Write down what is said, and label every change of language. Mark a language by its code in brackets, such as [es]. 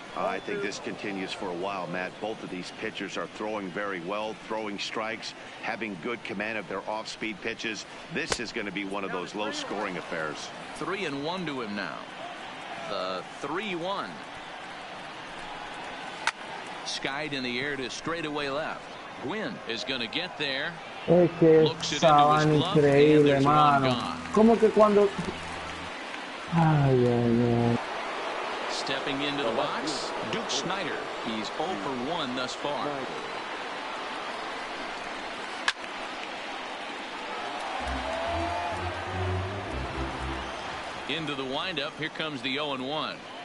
[en] I think this continues for a while, Matt. Both of these pitchers are throwing very well, throwing strikes, having good command of their off-speed pitches. This is going to be one of those low-scoring affairs. 3-1 to him now. The 3-1. Skied in the air to straightaway left. Gwynn is going to get there. [es] Es que esa vaina increíble, mano. Como que cuando... Ay. [en] Stepping into the box, Duke Snider. He's 0 for 1 thus far. Into the windup. Here comes the 0-1.